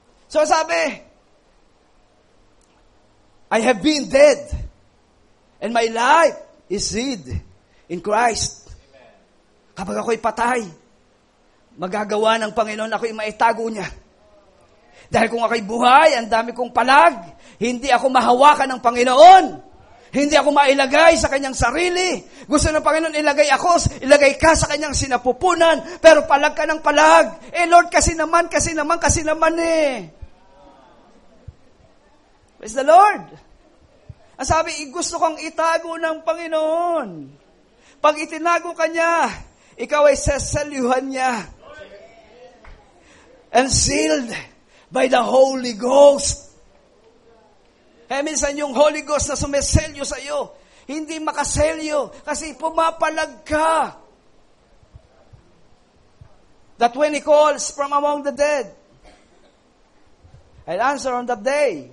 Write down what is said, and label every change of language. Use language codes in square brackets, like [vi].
[tl] So sabi, [en] I have been dead, and my life is hid in Christ. [tl] Kapag ako'y patay, magagawa ng Panginoon ako'y maitago niya. Dahil kung ako'y buhay, ang dami kong palag, hindi ako mahawakan ng Panginoon. Hindi ako mailagay sa kanyang sarili. Gusto ng Panginoon ilagay ka sa kanyang sinapupunan, pero palag ka ng palag. Lord, kasi naman eh. [en] Praise the Lord. [tl] Ang sabi, gusto kang itago ng Panginoon. Pag itinago ka niya, ikaw ay seselyuhan niya. [en] And sealed by the Holy Ghost. [tl] Kaya minsan yung Holy Ghost na sumeselyo sa iyo, hindi makaselyo kasi pumapalag ka. [en] That when He calls from among the dead, I'll answer on that day.